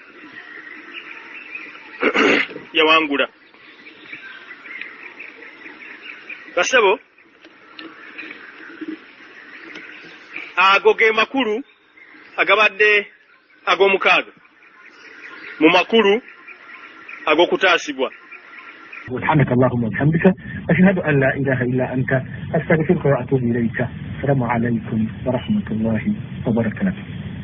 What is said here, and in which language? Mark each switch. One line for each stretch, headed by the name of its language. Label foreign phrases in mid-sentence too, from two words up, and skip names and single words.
Ganda: yawangula basebo ago ge makulu agabadde ag'omukaaga mu makulu ag'okutaasibwa
Arabic: سبحانك اللهم وبحمدك أشهد أن لا إله إلا أنت أستغفرك وأتوب إليك السلام عليكم ورحمة الله وبركاته